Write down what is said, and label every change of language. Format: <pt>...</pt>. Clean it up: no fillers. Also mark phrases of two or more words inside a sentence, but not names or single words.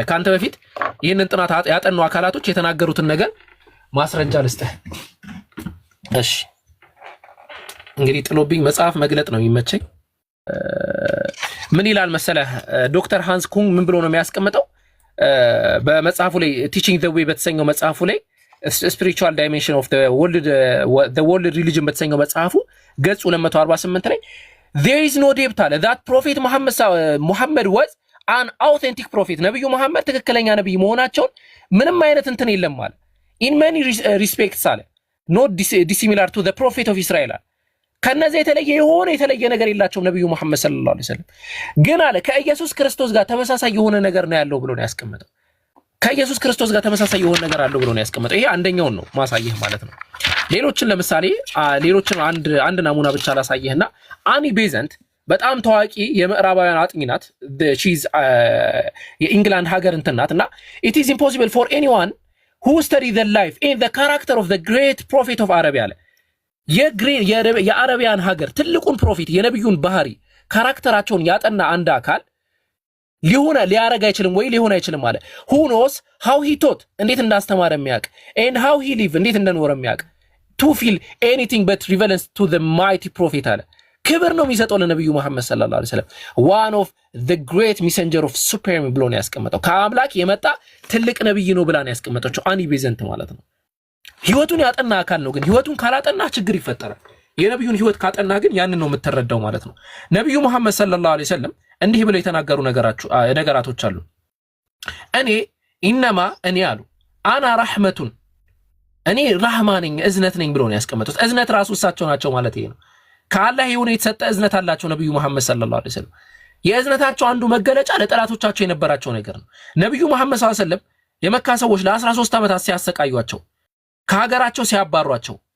<am>ከአንተ በፊት ይህንን ጥናት ያጠኑ አካላቶች የተናገሩትን ነገር ማስረጃ ልስጥህ። እሺ እንግዲህ ጥሎብኝ መጽሐፍ መግለጥ ነው የሚመቸኝ። ምን ይላል መሰለህ? ዶክተር ሃንስ ኩንግ ምን ብሎ ነው የሚያስቀምጠው በመጽሐፉ ላይ ቲቺንግ ዘ ዌይ በተሰኘው መጽሐፉ ላይ ስፒሪቹዋል ዳይሜንሽን ኦፍ ዘ ወርልድ ሪሊጅን በተሰኘው መጽሐፉ ገጽ 248 ላይ</am> <en>there is no doubt</en> <am>አለ</am> <en>that prophet ሙሐመድ was an authentic prophet፣</en> <am>ነብዩ መሐመድ ትክክለኛ ነብይ መሆናቸውን ምንም አይነት እንትን የለም አለ።</am> <en>in many respects</en> <am>አለ</am> <en>not dissimilar to the prophet of Israel</en> <am>አለ። ከነዚህ የተለየ ነገር የላቸውም ነብዩ መሐመድ</am> <ar>صلى الله عليه وسلم።</ar> <am>ግን አለ ከኢየሱስ ክርስቶስ ጋር ተመሳሳይ የሆነ ነገር ነው ያለው ብሎ ነው ያስቀመጠው። ከኢየሱስ ክርስቶስ ጋር ተመሳሳይ የሆነ ነገር አለው ብሎ ነው ያስቀመጠው። ይሄ አንደኛውን ነው ማሳየህ ማለት ነው። ለምሳሌ አንድ ናሙና ብቻ ላሳየህና አኒ ቤዘንት በጣም ታዋቂ የምዕራባውያን አጥኚ ናት። ሺዝ የኢንግላንድ ሀገር እንትን ናት እና</am> <en>it is impossible for anyone who study the life and the character of the great prophet of Arabia</en> <am>አለ የአረቢያን ሀገር ትልቁን ፕሮፌት የነብዩን ባህሪ ካራክተራቸውን ያጠና አንድ አካል ሊያረግ አይችልም ወይ ሊሆን አይችልም አለ።</am> <en>who knows how he taught</en> <am>እንዴት እንዳስተማረ የሚያውቅ</am> <en>and how he live</en> <am>እንዴት እንደኖረ የሚያውቅ</am> <en>to feel anything but relevance to the mighty</en> <am>prophet አለ። ክብር ነው የሚሰጠው ለነብዩ መሐመድ</am> <ar>صلى الله عليه وسلم</ar> <en>one of the great messenger of supreme</en> <am>ብሎ ነው ያስቀመጠው። ከአምላክ የመጣ ትልቅ ነብይ ነው ብላ ነው ያስቀመጠችው። አኒ ቤዘንት ማለት ነው። ህይወቱን ያጠና አካል ነው። ግን ህይወቱን ካላጠና ችግር ይፈጠራል። የነብዩን ህይወት ካጠና ግን ያንን ነው የምትረዳው ማለት ነው። ነብዩ መሐመድ</am> <ar>صلى الله عليه وسلم</ar> <am>እንዲህ ብለው የተናገሩ ነገራቶች አሉ። እኔ ኢነማ እኔ አሉ</am> <ar>أنا رحمة</ar> <am>እኔ ረህማ ነኝ እዝነት ነኝ ብለው ነው ያስቀመጡት። እዝነት ራሱ እሳቸው ናቸው ማለት ይሄ ነው። ከአላህ የሆነ የተሰጠ እዝነት አላቸው ነብዩ መሐመድ</am> <ar>صلى الله عليه وسلم።</ar> <am>የእዝነታቸው አንዱ መገለጫ ለጠላቶቻቸው የነበራቸው ነገር ነው። ነብዩ መሐመድ</am> <ar>صلى الله عليه وسلم</ar> <am>የመካ ሰዎች ለ13 ዓመታት ሲያሰቃዩአቸው፣ ከሀገራቸው ሲያባሯቸው፣</am>